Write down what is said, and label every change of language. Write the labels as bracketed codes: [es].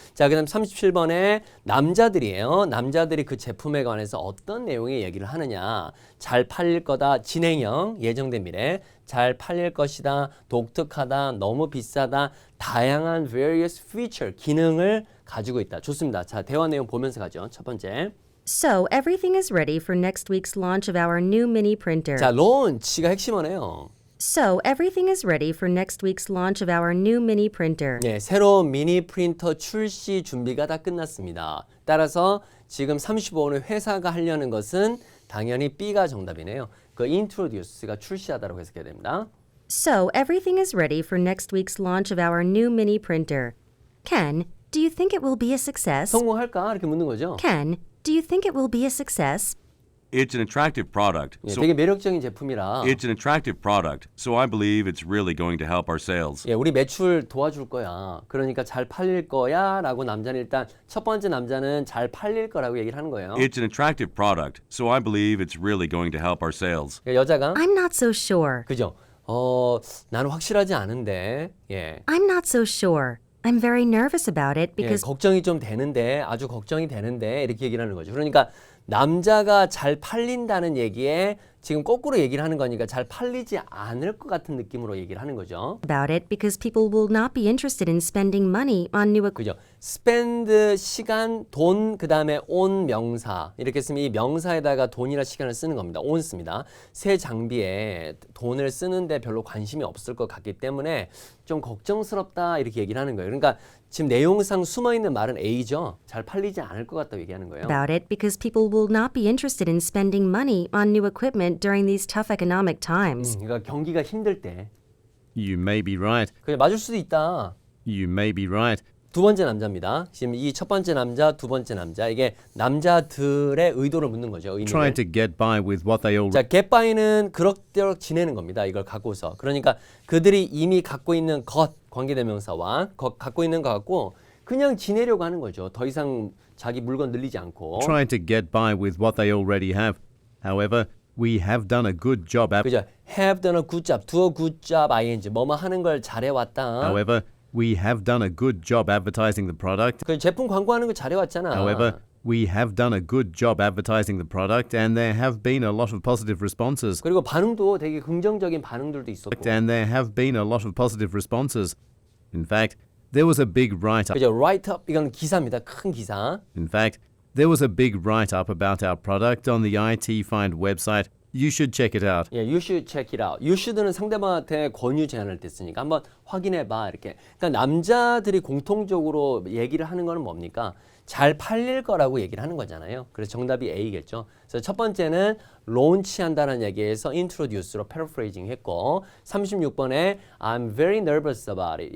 [ko] 자, 그 다음 37번에 남자들이에요. 남자들이 그 제품에 관해서 어떤 내용의 얘기를 하느냐. 잘 팔릴 거다. 진행형, 예정된 미래. 잘 팔릴 것이다. 독특하다. 너무 비싸다. 다양한 various feature, 기능을 가지고 있다. 좋습니다. 자, 대화 내용 보면서 가죠. 첫 번째. [en] So, everything is ready for next week's launch of our new mini printer. [ko] 자, launch가 핵심어네요. [en] So, everything is ready for next week's launch of our new mini printer. [ko] 네, 새로운 미니 프린터 출시 준비가 다 끝났습니다. 따라서 지금 35번의 회사가 하려는 것은 당연히 B가 정답이네요. 그 introduce가 출시하다라고 해석해야 됩니다. [en] So, everything is ready for next week's launch of our new mini printer. Ken, do you think it will be a success? [ko] 성공할까? 이렇게 묻는 거죠. [en] Ken, do you think it will be a success? It's an attractive product. [ko] 예, 되게 매력적인 제품이라 [en] It's an attractive product, so I believe it's really going to help our sales. [ko] 예, 우리 매출 도와줄 거야. 그러니까 잘 팔릴 거야 라고 남자는 일단 첫 번째 남자는 잘 팔릴 거라고 얘기를 하는 거예요. [en] It's an attractive product, so I believe it's really going to help our sales. [ko] 그러니까 여자가 [en] I'm not so sure. [ko] 그죠? 나는 확실하지 않은데 예. [en] I'm not so sure. I'm very nervous about it [ko] 예, [en] because [ko] 걱정이 좀 되는데 아주 걱정이 되는데 이렇게 얘기를 하는 거죠. 그러니까 남자가 잘 팔린다는 얘기에 지금 거꾸로 얘기를 하는 거니까 잘 팔리지 않을 것 같은 느낌으로 얘기를 하는 거죠. [en] about it because people will not be interested in spending money on new equipment. [ko] 그죠? spend 시간, 돈, 그 다음에 on 명사 이렇게 쓰면 이 명사에다가 돈이나 시간을 쓰는 겁니다. on 씁니다. 새 장비에 돈을 쓰는데 별로 관심이 없을 것 같기 때문에 좀 걱정스럽다 이렇게 얘기를 하는 거예요. 그러니까 지금 내용상 숨어있는 말은 A죠. 잘 팔리지 않을 것 같다고 얘기하는 거예요. [en] About it because people will not be interested in spending money on new equipment during these tough economic times. [ko] 그러니까 경기가 힘들 때 [en] You may be right. [ko] 그냥 맞을 수도 있다. [en] You may be right. [ko] 두 번째 남자입니다. 지금 이 첫 번째 남자, 두 번째 남자 이게 남자들의 의도를 묻는 거죠. 의미를. [en] Trying to get by with what they already [ko] 자, get by는 그럭저럭 지내는 겁니다. 이걸 갖고서. 그러니까 그들이 이미 갖고 있는 것, 관계대명사와 갖고 있는 것 갖고 그냥 지내려고 하는 거죠. 더 이상 자기 물건 늘리지 않고. [en] trying to get by with what they already have. However, we have done a good job [ko] 그죠? [en] have done a good job, do a good job, ing. [ko] 뭐뭐 하는 걸 잘해왔다. [en] However, we have done a good job advertising the product. [ko] 그 제품 광고하는 거 잘해왔잖아. [en] However, we have done a good job advertising the product and there have been a lot of positive responses. [ko] 그리고 반응도 되게 긍정적인 반응들도 있었고. [en] And there have been a lot of positive responses. In fact, there was a big write-up. [ko] 그죠? write up 이건 기사입니다. 큰 기사. [en] In fact, there was a big write-up about our product on the IT Find website. You should check it out. 예, you should check it out. [ko] You should는 상대방한테 권유 제안을 됐으니까 한번 확인해봐 이렇게. 그러니까 남자들이 공통적으로 얘기를 하는 거는 뭡니까? 잘 팔릴 거라고 얘기를 하는 거잖아요. 그래서 정답이 A겠죠. 그래서 첫 번째는 launch한다는 얘기에서 introduce로 paraphrasing 했고 36번에 [en] I'm very nervous about it.